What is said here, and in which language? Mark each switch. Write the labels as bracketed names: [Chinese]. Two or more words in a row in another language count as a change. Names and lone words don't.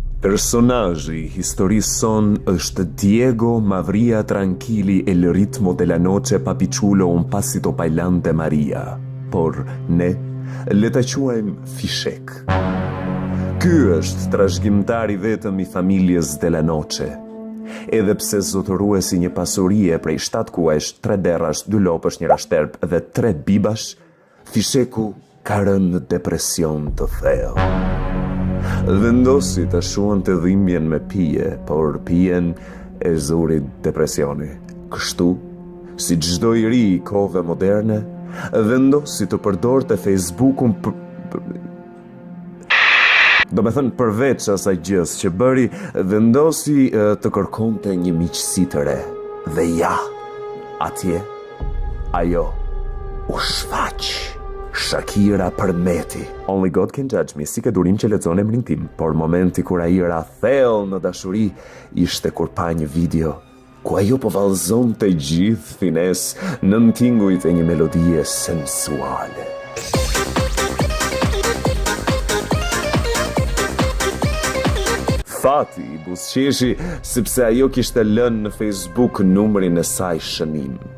[Albanian] Personazhi i historisë son është Diego Mavria Tranquilli el ritmo della noce papichulo un passito bailante Maria, por ne le ta quajmë Fishek. Ky është trashëgimtari vetëm i familjes della noce. Edhe pse zotëruesi një pasurie prej 7 kuajsh, 3 derrash, 2 lopësh, 1 rashterp dhe 3 bibash, Fisheku ka rënë në depresion të thellë. Vendosi të shuante dhimbjen me pije, por pijen e zuri depresioni. Kështu, si çdo i ri i kohëve moderne, vendosi të përdorte Facebook-un do me thënë përveç asaj gjës që bëri, vendosi të kërkonte një miqësi të re. Dhe ja, atje, ajo u shfaq. Shakira përmeti. [English] Only God can judge me, [Albanian] si ke durim që lexon emrin tim, por momenti kur ai ra thellë në dashuri ishte kur pa një video ku ajo po vallëzonte gjithë finesë nën tingujt e një melodie sensuale. Fati i buzëqeshi sepse ajo kishte lënë në Facebook numrin e saj shënim.